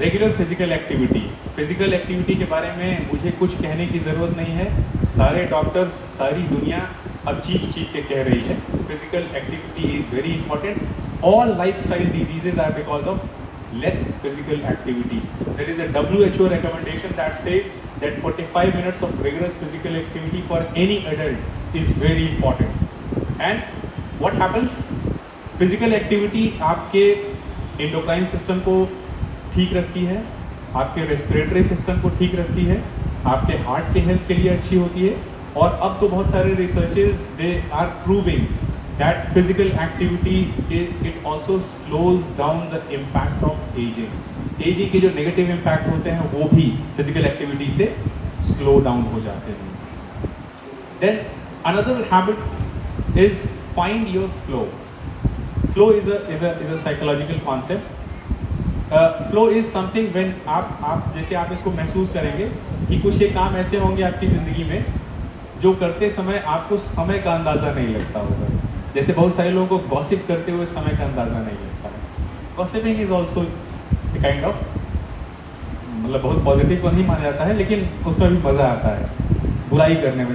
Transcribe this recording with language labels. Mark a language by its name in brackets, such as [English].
[Hindi] Regular physical activity, physical activity के बारे में मुझे कुछ कहने की ज़रूरत नहीं है, सारे डॉक्टर्स, सारी दुनिया अब चीख के कह रही है [English] Physical activity is very important. All lifestyle diseases are because of less physical activity. There is a WHO recommendation that says that 45 minutes of rigorous physical activity for any adult is very important. And what happens? [Hindi] Physical activity आपके endocrine system को ठीक रखती है, आपके respiratory system को ठीक रखती है, आपके heart के health के लिए अच्छी होती है। और अब तो बहुत सारे [English] researches they are proving that physical activity it also slows down the impact of aging. [Hindi] Aging के जो negative impact होते हैं वो भी physical activity से slow down हो जाते हैं। [English] Then another habit is find your flow. Flow is a psychological concept. Flow is something when [Hindi] आप जैसे आप इसको महसूस करेंगे कि कुछ ये काम ऐसे होंगे आपकी ज़िंदगी में जो करते समय आपको समय का अंदाज़ा नहीं लगता होगा। जैसे बहुत सारे लोगों को गॉसिप करते हुए समय का अंदाज़ा नहीं लगता है। [English] gossiping is also kind of, [Hindi] मतलब बहुत पॉजिटिव को नहीं माना जाता है, लेकिन उसमें भी मज़ा आता है बुराई करने में।